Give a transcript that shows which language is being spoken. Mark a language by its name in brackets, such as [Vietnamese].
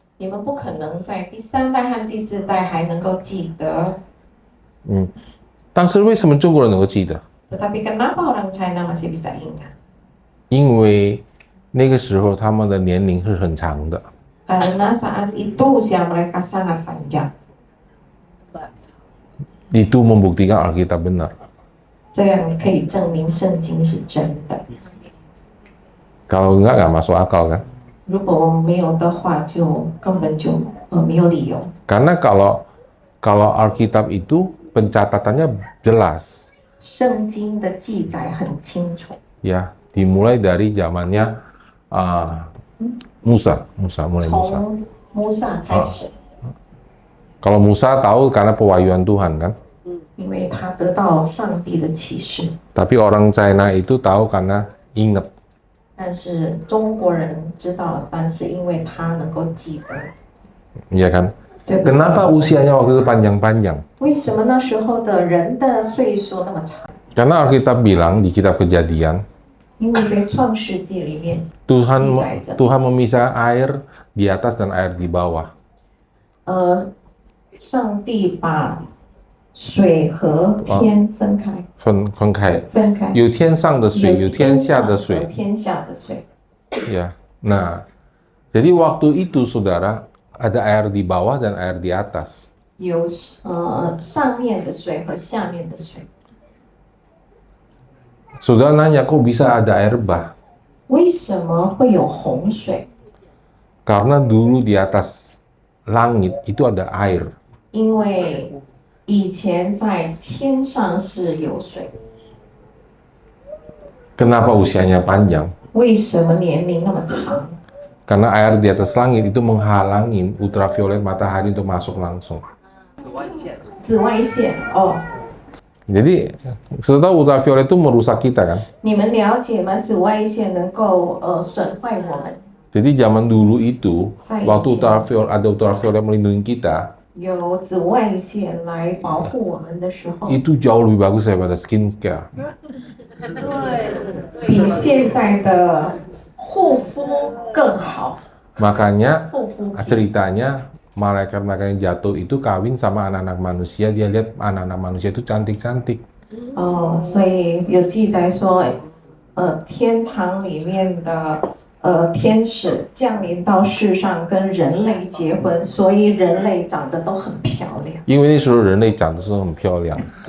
[Chinese] 你们不可能在第三代和第四代还能够记得。当时为什么中国人能够记得？ [Indonesian] Tetapi kenapa orang China masih bisa ingat? [Chinese] 因为那个时候他们的年龄是很长的。 [Indonesian] Karena saat itu usia mereka sangat panjang. Itu membuktikan Alkitab benar. [Chinese] 这样可以证明圣经是真的。 [Indonesian] Kalau nggak masuk akal kan? [Chinese] 如果我们没有的话，就根本就没有理由。 [Indonesian] Karena kalau Alkitab itu pencatatannya jelas, [Chinese] 圣经的记载很清楚， [Indonesian] ya, dimulai dari zamannya Musa, mulai Musa. [Chinese] 从摩萨开始， [Indonesian] Kalau Musa tahu karena pewahyuan Tuhan kan, [Chinese] 因为他得到上帝的启示。 [Indonesian] tapi orang China itu tahu karena ingat. [Chinese] 但是中国人知道，但是因为他能够记得， [Indonesian] Ya kan? [Chinese] 对不对？ [Indonesian] Kenapa usianya waktu itu panjang-panjang? [Chinese] 为什么那时候的人的岁数那么长？ [Indonesian] Karena Alkitab bilang di kitab Kejadian, [Chinese] 因为在创世纪里面， [Indonesian] Tuhan [Chinese] 记载着， [Indonesian] Tuhan memisahkan air di atas dan air di bawah. [Chinese] 上帝把水和天分开，分开，分开，有天上的水，有天下的和水。天下的水。 [Indonesian] Ya, nah, jadi waktu itu saudara ada air di bawah dan air di atas. [Chinese] 有上面的水和下面的水。 [Indonesian] Saudara nanya kok bisa ada air bah? [Chinese] 为什么会有洪水？ [Indonesian] Karena dulu di atas langit itu ada air. [Chinese] 因为以前在天上是有水。 [Indonesian] Kenapa usianya panjang? [Chinese] 为什么年龄那么长？ [Indonesian] Karena air di atas langit itu menghalangin ultraviolet matahari untuk masuk langsung. [Chinese] 紫外线哦， [Indonesian] Jadi, sudah tahu ultraviolet itu merusak kita kan? [Chinese] 你们了解吗？紫外线能够损坏我们。 [Indonesian] Jadi zaman dulu itu, Saya waktu izin. ada ultraviolet melindungi kita, [Chinese] 有紫外线来保护我们的时候， [Indonesian] itu jauh lebih bagus daripada skincare. [Chinese] 比现在的护肤更好。 [Indonesian] Makanya [Chinese] 护肤品 [Indonesian] ceritanya malaikat-malaikat yang jatuh itu kawin sama anak-anak manusia, dia lihat anak-anak manusia itu cantik-cantik. [Chinese] 所以有记载说，天堂里面的天使降临到世上，跟人类结婚，所以人类长得都很漂亮。因为那时候人类长得是很漂亮.